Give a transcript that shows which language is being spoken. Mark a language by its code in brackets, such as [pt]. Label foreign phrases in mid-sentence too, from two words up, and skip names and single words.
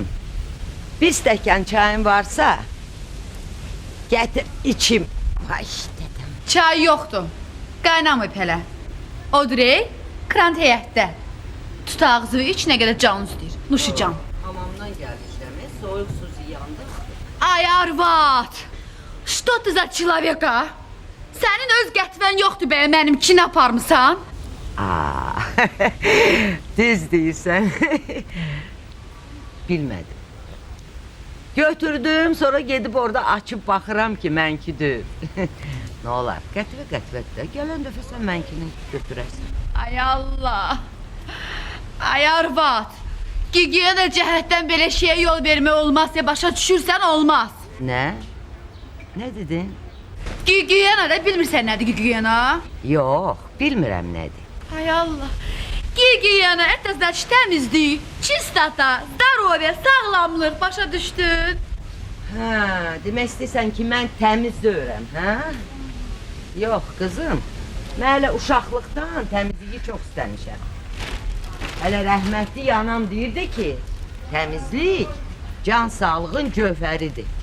[az] Bir stəkan çayın varsa, gətir içim. Ay, dedim. Çay yoxdur. Qaynamayıb hələ. Odur ey, krant həyətdə. Tut ağzı iç, nə qədər canın istəyir. Nuşicam. Hamamdan gəlmişəm, soyuq su ziyandı. Ay arvad! [ru] Что ты за человека? [az] Sənin öz qətvən yoxdur bəyə mənimkini aparmısan? Aa, düz deyirsən. Bilmədim. Götürdüm, sonra gedib orada açıb baxıram ki, mənkidir. Nə olar, qətvə, gələn dəfə sən mənkini götürəsən. Ay Allah! Ay arvad! Gigiyena cəhətdən belə şeyə yol vermək olmaz ya, başa düşürsən olmaz. Nə? Nə dedin? Gigiyena da bilmirsən nədir gigiyena? Yox, bilmirəm nədir. Ay Allah! Gigiyena, [ru] это значит [az] təmizlik, [ru] чистота, здоровье, [az] sağlamlıq, başa düşdün? Hə, demək istəyirsən ki, mən təmiz deyirəm, hə? Yox, qızım, mən hələ uşaqlıqdan təmizliyi çox istəmişəm. Hələ rəhmətli anam deyirdi ki, təmizlik can sağlığın cövhəridir.